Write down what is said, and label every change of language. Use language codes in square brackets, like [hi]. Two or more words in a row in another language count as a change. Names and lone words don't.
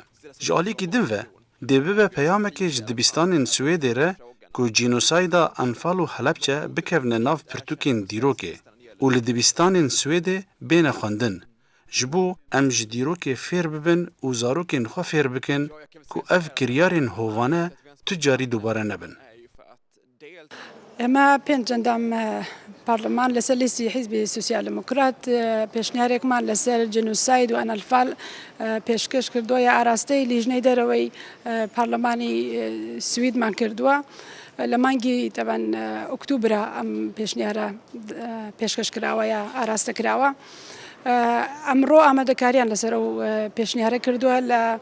[ku] Ji alîkî din ve dê bibe peyamekê ji dibistanên Swêdê re ku cînosayda Enfal û Helepçe bikevne nav pirtûkên dîrokê û li dibistanên Swêdê bêne xwendin. Ji bo em ji dîrokê fêr bibin û zarokên xwe fêr bikin ku ev kiryarên hovane tu carî dubare nebin. [ckb] ئەمە پێنج ئەندام پارلەمان لەسەر لیستی حیزبی سوسیال دموکرات پێشنیارێکمان لەسەر جنوساید و ئەنەلفال پێشکەش کردووە یا ئاراستەی لیژنەی دەرەوەی پارلەمانی سویدمان کردووە لە مانگی تەبەن ئۆکتوبرە ئەم پێشنیارە پێشکەش کراوە یا ئاراستە کراوە ئەمڕۆ ئامادەکاریان لەسەر ئەو پێشنیارە کردووە لە